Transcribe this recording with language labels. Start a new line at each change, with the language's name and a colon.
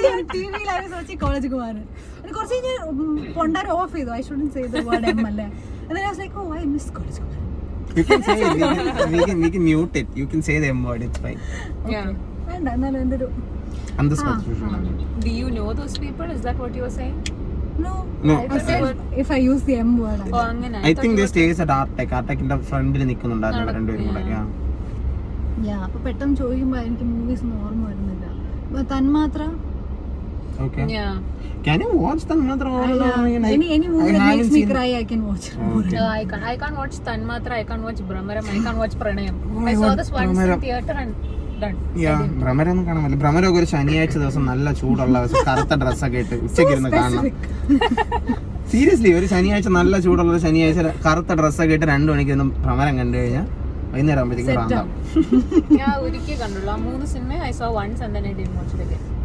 Malayalam: TV യിൽ
English: I was watching College Kumaran.
Malayalam: And കുറച്ച് കഴിഞ്ഞ് പൊണ്ടാര ഓഫ് ചെയ്തു.
English: I shouldn't say the word M അല്ലേ. And then I was like, oh, I miss College Kumaran. You can say it. We can mute it. You can say the M word. It's fine. Yeah.
Malayalam: വേണ്ട, എന്നാലും എൻ്റെ ഒരു
English: On the spot. Do you know those people? Is that what you were saying? no. No. I said if I use the M word.
Malayalam: Oh, അങ്ങനെ.
English: I think they stays at Artec.
Malayalam: Artecന്റെ ഫ്രണ്ടിൽ നിൽക്കുന്നുണ്ടായിരുന്നു രണ്ടുപേരും കൂടെ.
English: Yeah.
Malayalam: Yeah, അപ്പൊ പെട്ടെന്ന് ചോദിക്കുമ്പോ എനിക്ക് movies ഒന്നും ഓർമ്മ വരുന്നില്ല. തന്മാത്ര.
English: Okay. Yeah. Can you watch them? Any movie that makes me cry, I can watch. Okay. No, I can't watch Tanmatra. I can't watch Brahmaram. I can't watch Pranayam. Oh my I saw God, this once Brahmaram. in theater and done.
Malayalam: ഭ്രമരൊന്നും കാണാൻ പറ്റില്ല. ഭ്രമരൊക്കെ ഒരു ശനിയാഴ്ച ദിവസം നല്ല ചൂടുള്ള കറുത്ത ഡ്രസ്സൊക്കെ ഇട്ട് ഉച്ചയ്ക്ക് ഇരുന്ന് കാണണം. സീരിയസ്ലി ഒരു ശനിയാഴ്ച നല്ല ചൂടുള്ള ഒരു ശനിയാഴ്ച കറുത്ത ഡ്രസ്സൊക്കെ ഇട്ട് 2 മണിക്ക് ഒന്നും ഭ്രമരം കണ്ടു കഴിഞ്ഞാൽ വൈകുന്നേരം ആകുമ്പോഴത്തേക്കും റാന്താവും. ഞാൻ ഒരിക്കൽ കണ്ടുള്ളൂ. ആ 3 cinema
English: I saw once and then I didn't watch it again.